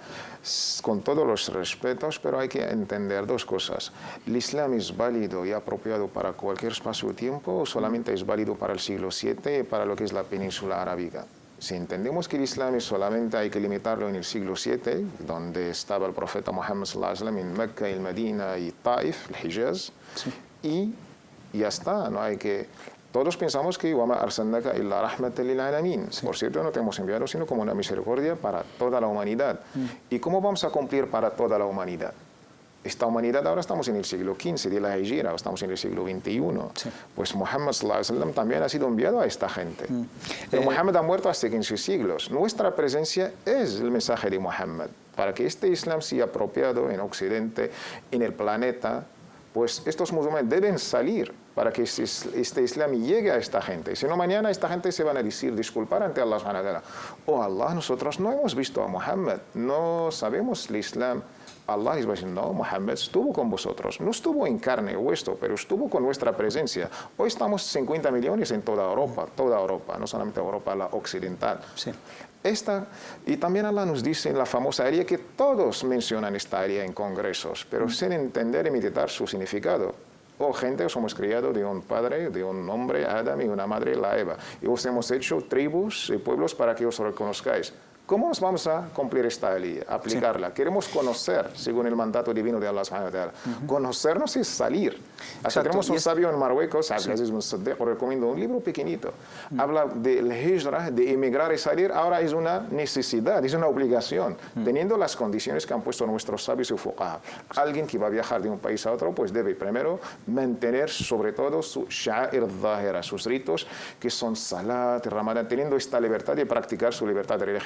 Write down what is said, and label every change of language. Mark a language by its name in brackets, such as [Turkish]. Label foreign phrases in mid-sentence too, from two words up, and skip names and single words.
[Spanish] Con todos los respetos, pero hay que entender dos cosas. ¿El Islam es válido y apropiado para cualquier espacio-tiempo o solamente es válido para el siglo VII y para lo que es la península arábiga? Si entendemos que el Islam solamente hay que limitarlo en el siglo VII, donde estaba el profeta Muhammad [Arabic] صلى الله عليه وسلم [Spanish] en Mecca, el Medina y Taif, el Hijaz, y ya está, no hay que... Todos pensamos que [Arabic] وَمَا أَرْسَلْنَاكَ إِلَّا رَحْمَةً لِلْعَالَمِينَ. [Spanish] Por cierto, no te hemos enviado sino como una misericordia para toda la humanidad. ¿Y cómo vamos a cumplir para toda la humanidad? Esta humanidad ahora estamos en el siglo XV de la Hijra, estamos en el siglo XXI. Pues Muhammad [Arabic] صلى الله عليه وسلم [Spanish] también ha sido enviado a esta gente. Pero Muhammad ha muerto hace 15 siglos. Nuestra presencia es el mensaje de Muhammad. Para que este Islam sea apropiado en Occidente, en el planeta, pues estos musulmanes deben salir para que este Islam llegue a esta gente. Si no, mañana esta gente se van a decir, disculpar ante Allah [Arabic] سبحانه وتعالى. [Spanish] Oh Allah, nosotros no hemos visto a Muhammad, no sabemos el Islam. Allah les va a decir, no, Muhammad estuvo con vosotros, no estuvo en carne y hueso, pero estuvo con nuestra presencia. Hoy estamos 50 millones en toda Europa, no solamente Europa, la occidental. Y también Allah nos dice en la famosa área que todos mencionan esta área en congresos, pero sin entender y meditar su significado. Oh gente, os hemos criado de un padre, de un hombre, Adam, y una madre, la Eva. Y os hemos hecho tribus y pueblos para que os reconozcáis. ¿Cómo nos vamos a cumplir esta ley, aplicarla? Queremos conocer, según el mandato divino de Allah [Arabic] سبحانه وتعالى. [Spanish] Conocernos es salir. Hasta tenemos un sabio en Marruecos, Abdelaziz bin Saddeq, recomiendo un libro pequeñito. Habla del hijra, de emigrar y salir. Ahora es una necesidad, es una obligación, teniendo las condiciones que han puesto nuestros sabios y fuqaha. Alguien que va a viajar de un país a otro, pues debe primero mantener sobre todo su [Arabic] شعائر ظاهرة, [Spanish] sus ritos, que son salat, ramadán, teniendo esta libertad de practicar su libertad religiosa.